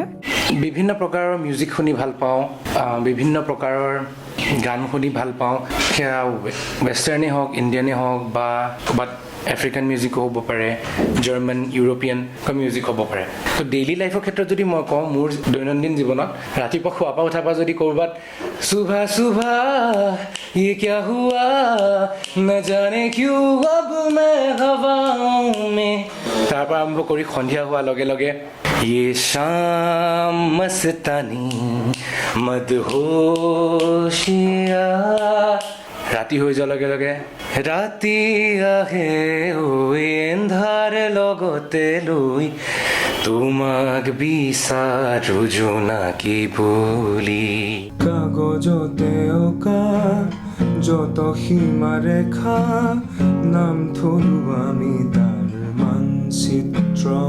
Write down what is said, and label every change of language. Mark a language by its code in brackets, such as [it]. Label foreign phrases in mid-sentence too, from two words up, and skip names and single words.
[as] বিভিন্ন প্ৰকাৰৰ মিউজিক শুনি ভাল পাওঁ, বিভিন্ন প্ৰকাৰৰ গান শুনি ভাল পাওঁ। সেয়া ৱেষ্টাৰ্ণেই হওক, ইণ্ডিয়ানেই হওক বা ক'ৰবাত [en] African musico [as] হ'ব পাৰে, [en] German, European music [as] হ'ব পাৰে। তো [en] daily lifeৰ [as] ক্ষেত্ৰত যদি মই কওঁ, মোৰ দৈনন্দিন জীৱনত ৰাতিপুৱা শোৱাৰ পৰা উঠাৰ পৰা যদি ক'ৰবাত [hi] सुबह सुबह ये क्या हुआ न जाने क्यों अब मैं हवाओं में, [as] তাৰ পৰা আৰম্ভ কৰি সন্ধিয়া হোৱাৰ লগে লগে [hi] ये शाम मस्तानी मदहोशिया, [as] ৰাতি হৈ যোৱাৰ লগে লগে ৰাতি আহে ঐ এন্ধাৰ লগতে লৈ তোমাক বিচাৰো জোনাকী বুলি। কাগজতে অঁকা যত সীমাৰেখা নাম থলো আমি তাৰ মানচিত্ৰ।